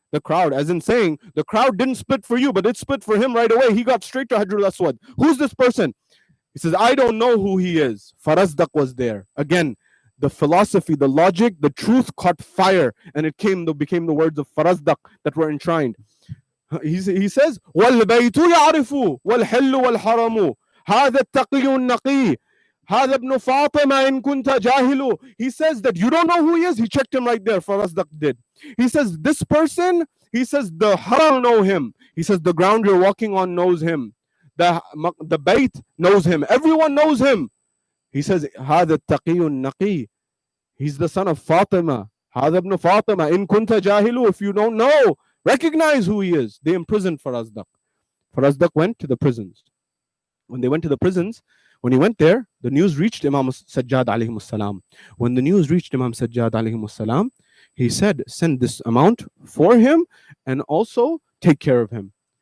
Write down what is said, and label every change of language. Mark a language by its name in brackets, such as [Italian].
[English] The crowd, as in saying, the crowd didn't split for you, but it split for him right away. He got straight to Hajar al-Aswad. Who's this person? He says, I don't know who he is. Farazdaq was there. Again, the philosophy, the logic, the truth caught fire, and it became the words of Farazdaq that were enshrined. He says, [Arabic] وَالْبَيْتُ يَعْرِفُ وَالْحِلُّ وَالْحَرَمُ هَذَا التَّقِيُّ النَّقِيُّ هذا ابن فاطمة إن كنت جاهل. [English] He says that you don't know who he is. He checked him right there. Farasdak did. He says this person, he says the haram know him. He says the ground you're walking on knows him. The bayt knows him. Everyone knows him. He says [Arabic] هذا التقي النقي. [English] He's the son of Fatima. [Arabic] هذا ابن فاطمة إن كنت جاهل. [English] If you don't know, recognize who he is. They imprisoned Farasdak. Farasdak went to the prisons. When they went to the prisons, when he went there, the news reached Imam Sajjad alayhi salam. When the news reached Imam Sajjad alayhi salam, he said, send this amount for him and also take care of him.